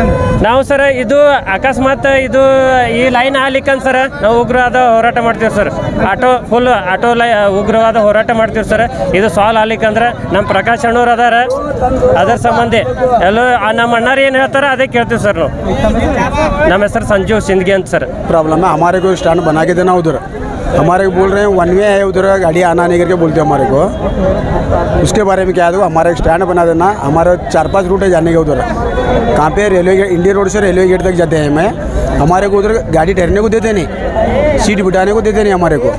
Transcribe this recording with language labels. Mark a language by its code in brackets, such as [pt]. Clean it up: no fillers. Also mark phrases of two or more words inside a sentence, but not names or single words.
[kn] ನಾವು ಸರ್ ಇದು ಅಕಸ್ಮಾತ್ ಇದು ಈ ಲೈನ್ ಆಗ್ಲಿಕ್ಕಂತ ಸರ್ ನಾವು ಉಗ್ರವಾದ ಹೋರಾಟ ಮಾಡ್ತೀವಿ ಸರ್. ಆಟೋ ಉಗ್ರವಾದ ಹೋರಾಟ ಮಾಡ್ತೀವಿ ಸರ್. ಇದು ಸಾಲ್ವ್ ಆಗ್ಲಿಕ್ಕಂದ್ರೆ ನಮ್ಮ ಪ್ರಕಾಶ್ ಅಣ್ಣವ್ರು ಅದರ ಸಂಬಂಧಿ ಎಲ್ಲೋ ನಮ್ಮ ಅಣ್ಣಾರು ಏನು ಹೇಳ್ತಾರೆ ಅದೇ ಕೇಳ್ತೀವಿ ಸರ್ ನಾವು. ನಮ್ಮ ಹೆಸರು संजीव सिंदगी ಅಂತ सर। [hi] प्रॉब्लम है हमारे को स्टैंड बना के देना उधर, हमारे को बोल रहे हैं 1 वे है उधर गाड़ी आना नहीं करके बोलते हैं हमारे को। उसके बारे में क्या है, हमारा स्टैंड बना देना। हमारे 4-5 रूट है जाने के उधर, कहाँ पे रेलवे इंडिया रोड से रेलवे गेट तक जाते हैं। मैं हमारे को उधर गाड़ी ठहरने को देते नहीं, सीट बिठाने को देते नहीं हमारे को।